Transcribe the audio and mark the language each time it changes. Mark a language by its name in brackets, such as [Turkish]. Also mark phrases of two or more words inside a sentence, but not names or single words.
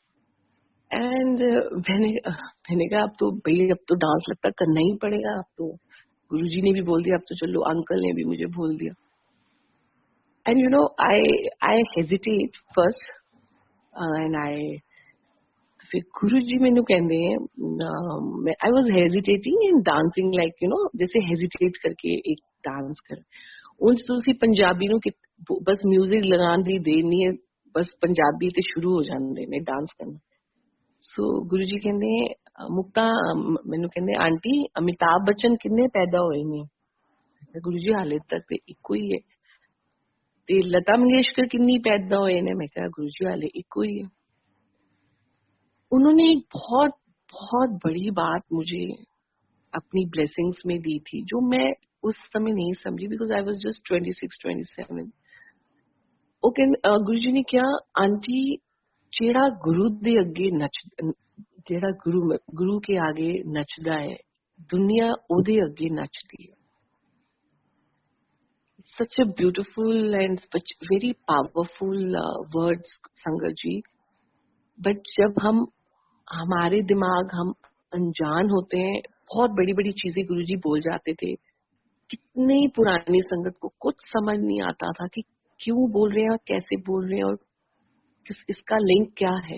[Hindi] एंड मैंने कहा अब तो भाई अब तो डांस लगता करना ही पड़ेगा, अब तो गुरुजी ने भी बोल दिया, अब तो चलो अंकल ने भी मुझे बोल दिया। [English] and you know I hesitate first and [Punjabi] ਫਿਰ ਗੁਰੂਜੀ ਮੈਨੂੰ ਕਹਿੰਦੇ [English] I was hesitating in dancing like you know [Hindi] जैसे हेजिटेट करके एक डांस कर [Punjabi] ਉਂਜ ਤੁਸੀਂ ਪੰਜਾਬੀ ਨੂੰ ਬਸ ਮਿਊਜ਼ਿਕ ਲਗਾਨੇ ਦੀ ਦੇਰ ਨਹੀਂ ਹੈ, ਬਸ ਪੰਜਾਬੀ ਤੇ ਸ਼ੁਰੂ ਹੋ ਜਾਂਦੇ ਨੇ ਡਾਂਸ ਕਰਨਾ। ਸੋ ਗੁਰੂਜੀ ਕਹਿੰਦੇ ਮੁਕਤਾ ਮੈਨੂੰ ਕਹਿੰਦੇ ਆਂਟੀ ਅਮਿਤਾਭ ਬੱਚਨ ਕਿੰਨੇ ਪੈਦਾ ਹੋਏ ਨੇ? ਗੁਰੂਜੀ ਹਾਲੇ ਤੱਕ ਤੇ ਇੱਕੋ ਹੀ ਹੈ। ਤੇ ਲਤਾ ਮੰਗੇਸ਼ਕਰ ਕਿੰਨੀ ਪੈਦਾ ਹੋਏ ਨੇ? ਮੈਂ ਕਿਹਾ ਗੁਰੂਜੀ ਹਾਲੇ ਇੱਕੋ ਹੀ ਹੈ। [Hindi] उन्होंने एक बहुत बहुत बड़ी बात मुझे अपनी ब्लेसिंग्स में दी थी जो मैं उस समय नहीं समझी, [English] because I was just [Hindi] 26-27। [Punjabi] ਓਕੇ ਗੁਰੂਜੀ ਨੇ ਕਿਆ ਆਂਟੀ ਜਿਹੜਾ ਗੁਰੂ ਦੇ ਅੱਗੇ ਨੱਚ ਜਿਹੜਾ ਗੁਰੂ ਕੇ ਆਗੇ ਨੱਚਦਾ ਹੈ ਦੁਨੀਆ ਓਦੇ ਅੱਗੇ ਨੱਚਦੀ ਹੈ। [English] such a beautiful and very powerful words [Hindi] संगत जी। बट जब हम हमारे दिमाग हम अनजान होते हैं, बहुत बड़ी बड़ी चीजें गुरुजी बोल जाते थे। कितनी पुरानी संगत को कुछ समझ नहीं आता था कि क्यों बोल रहे हैं और कैसे बोल रहे हैं और इसका लिंक क्या है।